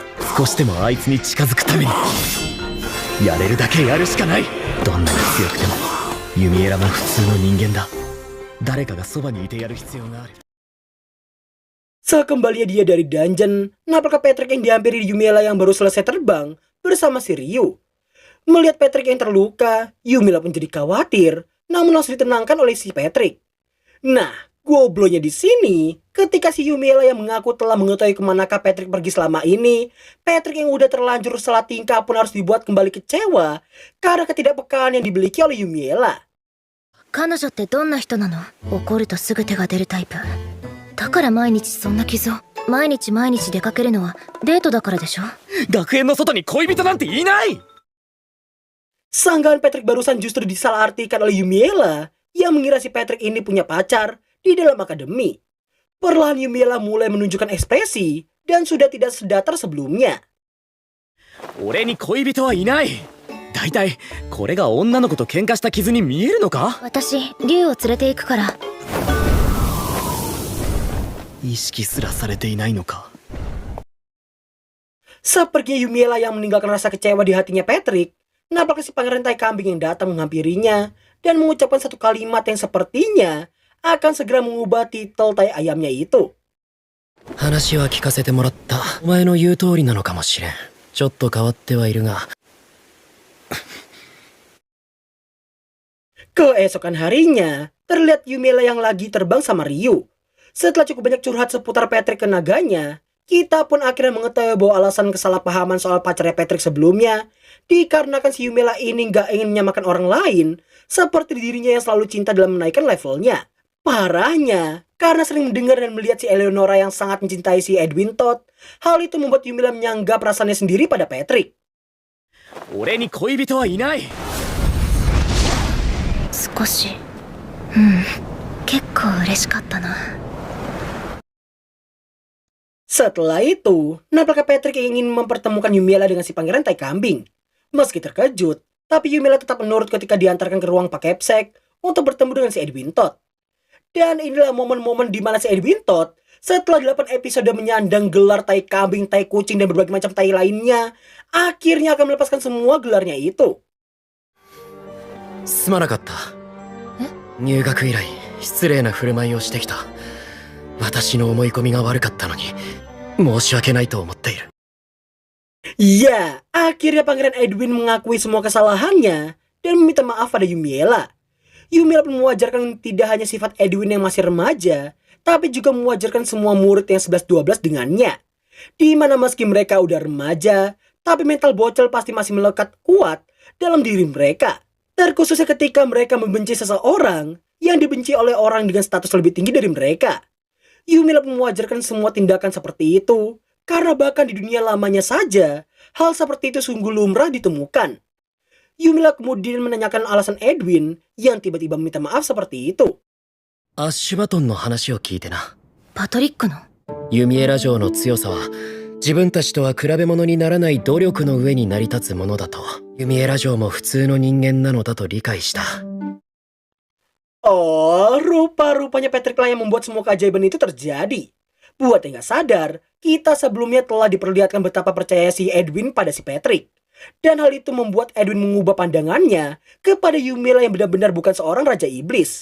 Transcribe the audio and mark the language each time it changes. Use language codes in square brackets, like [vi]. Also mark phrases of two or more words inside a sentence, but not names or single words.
[ja] 少しでもあいつに近づくために。やれるだけやるしかない。どんなに強くても、ユミエラも普通の人間だ。誰かがそばにいてやる必要がある。 [id] Sekembalinya dia dari dungeon, nampaknya Patrick yang dihampiri Yumiela yang baru selesai terbang bersama si Ryu. Melihat Patrick yang terluka, Yumiela pun jadi khawatir, namun langsung ditenangkan oleh si Patrick. Nah, gobloknya di sini, ketika si Yumiela yang mengaku telah mengetahui kemanakah Patrick pergi selama ini, Patrick yang udah terlanjur salah tingkah pun harus dibuat kembali kecewa karena ketidakpekaan yang dimiliki oleh Yumiela. [ja] 彼女ってどんな人なの？怒るとすぐ手が出るタイプ。だから毎日そんな傷を。毎日出かけるのはデートだからでしょ？学園の外に恋人なんていない。 [id] Sanggahan Patrick barusan justru disalahartikan oleh Yumiela yang mengira si Patrick ini punya pacar di dalam akademi. Perlahan Yumiela mulai menunjukkan ekspresi dan sudah tidak sedatar sebelumnya. [ja] 俺に恋人はいない。大体これが女の子と喧嘩した傷に見えるのか？私竜を連れて行くから。意識すらされていないのか。 [id] Sepertinya Yumiela yang meninggalkan rasa kecewa di hatinya Patrick, nampaknya si pangeran tai kambing yang datang menghampirinya dan mengucapkan satu kalimat yang sepertinya akan segera mengubah titel tai ayamnya itu. [ja] 話は聞かせてもらった。お前の言う通りなのかもしれん。ちょっと変わってはいるが。 [id] Keesokan harinya, terlihat Yumiela yang lagi terbang sama Ryu. Setelah cukup banyak curhat seputar Patrick ke naganya, kita pun akhirnya mengetahui bahwa alasan kesalahpahaman soal pacarnya Patrick sebelumnya dikarenakan si Yumiela ini gak ingin menyamakan orang lain seperti dirinya yang selalu cinta dalam menaikkan levelnya. Parahnya, karena sering mendengar dan melihat si Eleonora yang sangat mencintai si Edwin Todd, hal itu membuat Yumiela menyanggap perasaannya sendiri pada Patrick. [ja] 俺に恋人はいない。少し結構嬉しかったな。 [id] Setelah itu, nampaknya Patrick ingin mempertemukan Yumiela dengan si pangeran tai kambing. Meski terkejut, tapi Yumiela tetap menurut ketika diantarkan ke ruang Pakepsek untuk bertemu dengan si Edwin Todd. Dan inilah momen-momen di mana si Edwin Todd setelah 8 episode menyandang gelar tai kambing, tai kucing, dan berbagai macam tai lainnya, akhirnya akan melepaskan semua gelarnya itu. [ja] すまなかった。入学以来失礼な振る舞いをしてきた。私の思い込みが悪かったのに申し訳ないと思っている。 [id] Ya, akhirnya pangeran Edwin mengakui semua kesalahannya dan meminta maaf pada Yumiela. Yumiela pun mewajarkan tidak hanya sifat Edwin yang masih remaja, tapi juga mewajarkan semua murid yang 11-12 dengannya. Di mana meski mereka udah remaja, tapi mental bocil pasti masih melekat kuat dalam diri mereka. Terkhususnya ketika mereka membenci seseorang yang dibenci oleh orang dengan status lebih tinggi dari mereka. Yumiela pun mewajarkan semua tindakan seperti itu, karena bahkan di dunia lamanya saja, hal seperti itu sungguh lumrah ditemukan. Yumiela kemudian menanyakan alasan Edwin yang tiba-tiba meminta maaf seperti itu. [ja] アッシュバトンの話を聞いてな。パトリックのユミエラ城の強さは自分たちとは比べ物にならない努力の上に成り立つものだと。ユミエラ城も普通の人間なのだと理解した。 [id] Oh, rupa-rupanya Patrick lah yang membuat semua keajaiban itu terjadi. Buat yang gak sadar, kita sebelumnya telah diperlihatkan betapa percaya si Edwin pada si Patrick. Dan hal itu membuat Edwin mengubah pandangannya kepada Yumiela yang benar-benar bukan seorang Raja Iblis.